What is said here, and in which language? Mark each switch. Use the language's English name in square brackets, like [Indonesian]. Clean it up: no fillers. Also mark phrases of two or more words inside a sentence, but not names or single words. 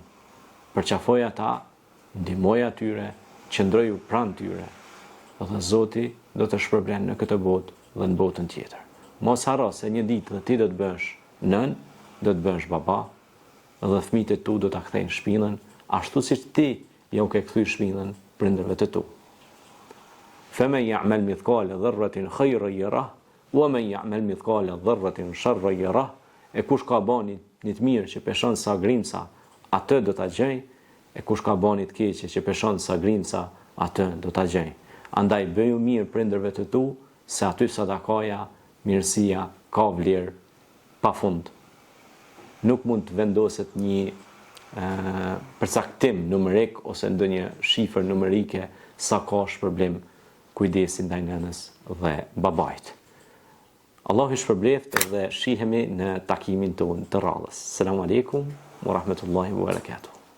[Albanian] Përqafoj ata, ndihmoj atyre, qëndroju pranë tyre. Dhe Zoti do të shpërblen në këtë botë dhe në botën tjetër. Mos harro se një ditë dhe ti do të bësh nën, do të bësh baba, dhe fëmijët e tu do ta kthejnë shpinën, ashtu siç ti ja u ke kthyer shpinën prindërve të tu. [Arabic] فمن يعمل مثقال ذرة خيرا يره، ومن يعمل مثقال ذرة شرا يره. [Albanian] E kush ka bani një të mirë që peshon sa grimca, atë do ta gjej, e kush ka bani të keqe që peshon sa grimca, atë do ta gjej. Andaj bëju mirë prindërve të tu, se aty sadakaja, mirësia ka vlerë pafund. Nuk mund të vendoset një përcaktim numerik ose ndonjë shifër numerike sa ka shpërblim kujdesi ndaj nënës dhe babait. Allahu i shpërbleft dhe shihemi në takimin tonë të radhës. [Arabic] سلام عليكم ورحمة الله وبركاته.